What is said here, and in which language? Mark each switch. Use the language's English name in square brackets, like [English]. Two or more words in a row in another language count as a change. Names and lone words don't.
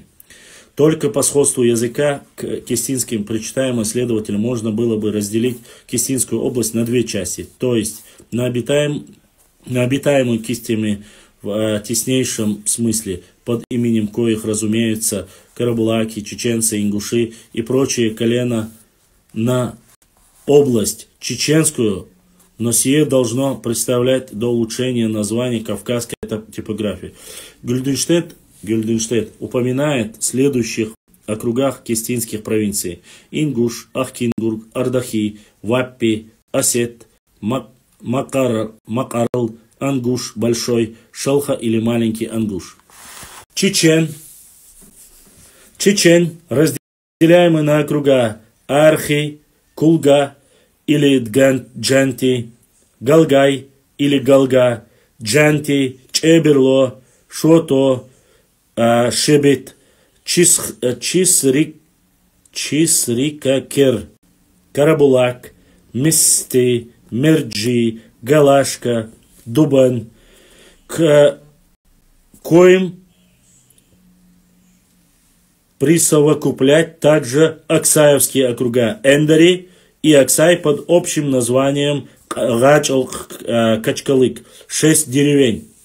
[Russian] Только по сходству языка к кистинским причитаемым исследователям можно было бы разделить Кистинскую область на две части, то есть на обитаемую кистями в теснейшем смысле, под именем коих разумеются карабулаки, чеченцы, ингуши и прочие колена, на область чеченскую, но сие должно представлять до улучшения названия кавказской типографии. Гюльденштейн упоминает в следующих округах кистинских провинций: Ингуш, Ахкингург, Ардахи, Ваппи, Осет, Макарл, Ангуш, Большой, Шалха или Маленький Ангуш. Чечен, разделяемый на округа Архи, Кулга или Джанти, Галгай или Галга, Джанти, Чеберло, Шото, Шебет, Чисрикакер, Карабулак, Мисты, Мерджи, Галашка, Дубан, к коим присовокуплять также Аксаевские округа Эндари и Аксай под общим названием Качкалык. 6 деревень.